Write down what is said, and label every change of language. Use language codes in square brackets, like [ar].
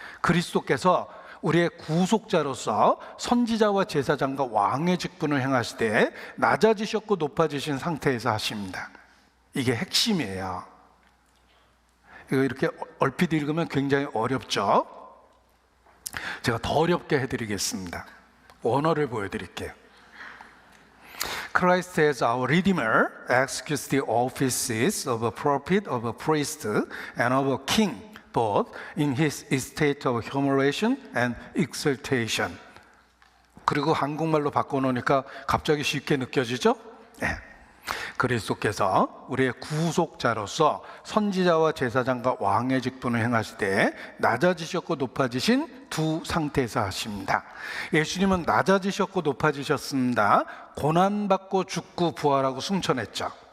[ko] 그리스도께서 우리의 구속자로서 선지자와 제사장과 왕의 직분을 행하시되 낮아지셨고 높아지신 상태에서 하십니다. 이게 핵심이에요. 이거 이렇게 얼핏 읽으면 굉장히 어렵죠? 제가 더 어렵게 해드리겠습니다. 원어를 보여드릴게요. [en] Christ as our Redeemer executes the offices of a prophet, of a priest, and of a king, both in his state of humiliation and exaltation. [ko] 그리고 한국말로 바꿔놓으니까 갑자기 쉽게 느껴지죠? 네. 그리스도께서 우리의 구속자로서 선지자와 제사장과 왕의 직분을 행하실 때 낮아지셨고 높아지신 두 상태에서 하십니다. 예수님은 낮아지셨고 높아지셨습니다. 고난받고 죽고 부활하고 승천했죠.